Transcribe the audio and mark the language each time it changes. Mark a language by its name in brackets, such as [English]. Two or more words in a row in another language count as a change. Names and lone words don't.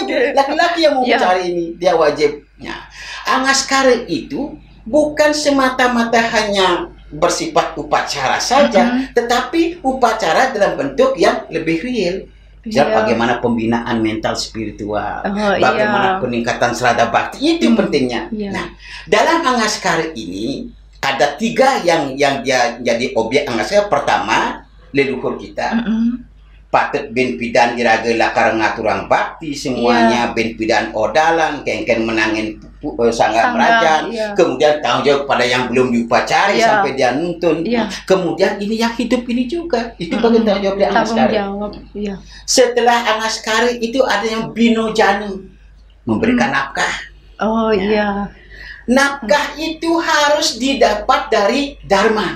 [Indonesian] Laki-laki yang mengupacarai ini, dia wajibnya. Angaskari itu bukan semata-mata hanya bersifat upacara saja, tetapi upacara dalam bentuk yang lebih real. Bagaimana pembinaan mental spiritual, bagaimana peningkatan serada bakti, itu pentingnya. Nah, dalam angaskari ini ada 3 yang dia jadi objek angaskari. Pertama, leluhur kita. [Balinese] Patut ben pidan iraga lakar ngaturang bakti semuanya, ben pidan odalan kengken menangin sanggar merajan. [Indonesian] Kemudian tanggung jawab pada yang belum diupacari sampai dia nuntun. Kemudian ini yang hidup ini juga itu bagian tanggung jawab dia angaskari. Setelah angaskari itu ada yang binojani, memberikan nafkah. Nafkah itu harus didapat dari dharma.